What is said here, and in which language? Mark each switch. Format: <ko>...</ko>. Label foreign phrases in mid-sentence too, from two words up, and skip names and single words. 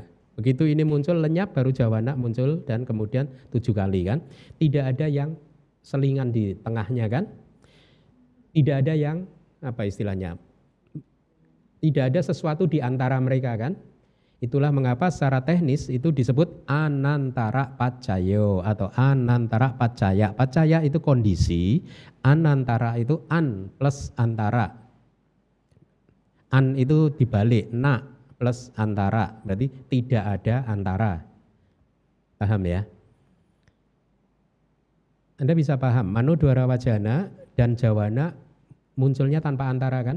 <id>Begitu ini muncul lenyap baru jawana muncul dan kemudian 7 kali kan. Tidak ada yang selingan di tengahnya kan. Tidak ada yang apa istilahnya? Tidak ada sesuatu di antara mereka kan. Itulah mengapa secara teknis itu disebut</id> <pi>anantara paccayo</pi> <id>atau</id> <pi>anantara paccaya.</pi> <id>Paccaya itu kondisi, anantara itu an plus antara. An itu dibalik, na plus antara, berarti tidak ada antara. Paham ya? Anda bisa paham,</id> <pi>manodwara wajana</pi> <id>dan jawana munculnya tanpa antara kan?</id>